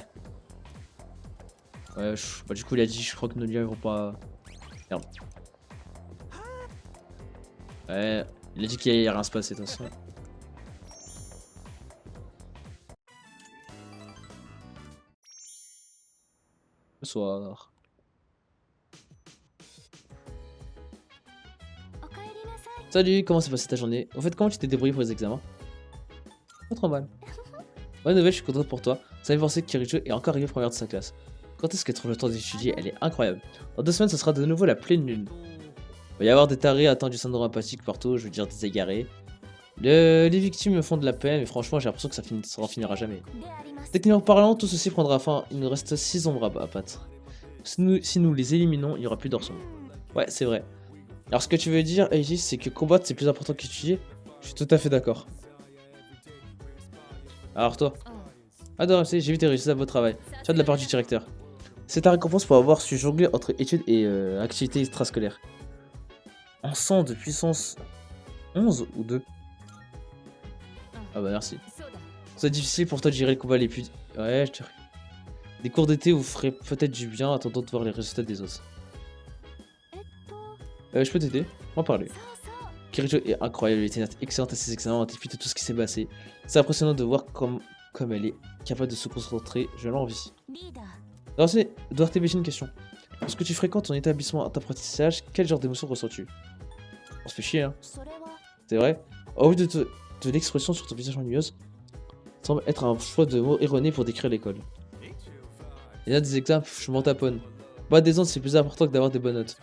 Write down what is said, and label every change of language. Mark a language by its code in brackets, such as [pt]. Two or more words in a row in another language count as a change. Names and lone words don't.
[fr] Ouais, bah du coup il a dit je crois que nos liens ils vont pas... Merde. Ouais, Il a dit qu'il allait rien se passer de toute façon. Bonsoir. [ja] おかえりなさい。 [fr] Salut, comment s'est passée ta journée? Au fait, comment tu t'es débrouillé pour les examens? Pas trop mal. Bonne nouvelle, je suis content pour toi. Ça me fait penser que Kirijo est encore arrivé première de sa classe. Quand est-ce qu'elle trouve le temps d'étudier? Elle est incroyable. Dans 2 semaines, ce sera de nouveau la pleine lune. Il va y avoir des tarés atteints du syndrome apathique partout, je veux dire des égarés. Les victimes me font de la peine, mais franchement, j'ai l'impression que ça en finira jamais. [ja] であります。 [fr] Techniquement parlant, tout ceci prendra fin. Il nous reste 6 ombres à battre. Si nous les éliminons, il n'y aura plus d'or sombre. Ouais, c'est vrai. Alors, ce que tu veux dire, Eiji, c'est que combattre c'est plus important qu'étudier? Je suis tout à fait d'accord. Alors, toi? あ Adore, j'ai vu tes réussites à votre travail. Tu as de la part du directeur. C'est ta récompense pour avoir su jongler entre études et activités extrascolaires. En 100 de puissance 11 ou 2? Ah bah merci. [ja] そうだ。 [fr] C'est difficile pour toi de gérer le combat les plus... Ouais, je te... Des cours d'été vous feraient peut-être du bien en attendant de voir les résultats des autres. [ja] えっと、 [fr] Je peux t'aider? On va parler. [ja] そうそう。 [fr] Kirijo est incroyable, elle était excellente à ses examens en dépit de tout ce qui s'est passé. C'est impressionnant de voir comme elle est capable de se concentrer, je l'envie. [ja] リーダー。 [fr] Alors c'est, dois t'évacher une question. Lorsque tu fréquentes ton établissement d'apprentissage, quel genre d'émotion ressens-tu? On se fait chier, hein. [ja] それは。 [fr] C'est vrai? Au vu de l'expression sur ton visage ennuyeuse, semble être un choix de mots erroné pour décrire l'école. Il y a des examens, je m'en taponne. Bah des autres, c'est plus important que d'avoir des bonnes notes.